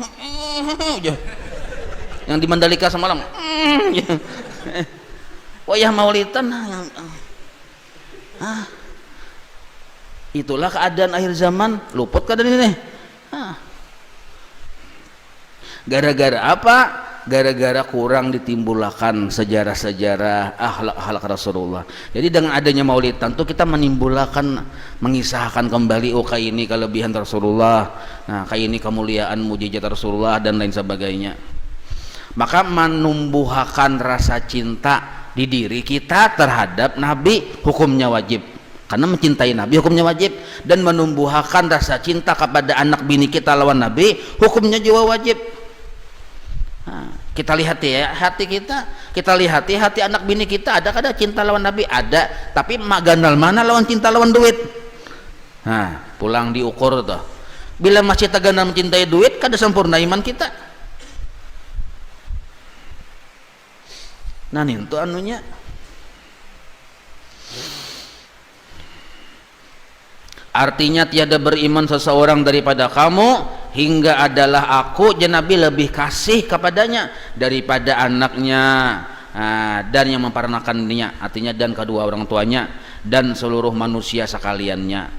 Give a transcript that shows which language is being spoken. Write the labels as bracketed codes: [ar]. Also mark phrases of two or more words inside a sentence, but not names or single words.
[bjn] Yang di Mandalika semalam. Wayah maulidan. Itulah keadaan akhir zaman, luput keadaan ini. Gara-gara apa? Gara-gara kurang ditimbulkan sejarah-sejarah akhlak Rasulullah. Jadi dengan adanya maulid tentu kita menimbulkan, mengisahkan kembali kayak ini kelebihan Rasulullah, nah kayak ini kemuliaan mujizat Rasulullah dan lain sebagainya. Maka menumbuhkan rasa cinta di diri kita terhadap Nabi hukumnya wajib, karena mencintai Nabi hukumnya wajib, dan menumbuhkan rasa cinta kepada anak bini kita lawan Nabi hukumnya juga wajib. Nah, kita lihat ya hati kita lihat hati anak bini kita, ada kada cinta lawan Nabi? Ada, tapi gandal mana lawan cinta lawan duit? Nah, pulang diukur tuh. Bila masih tagandal mencintai duit, kada sempurna iman kita. Nah, itu anunya. Artinya tiada beriman seseorang daripada kamu hingga adalah aku Nabi lebih kasih kepadanya daripada anaknya dan yang memperanakannya, artinya dan kedua orang tuanya dan seluruh manusia sekaliannya.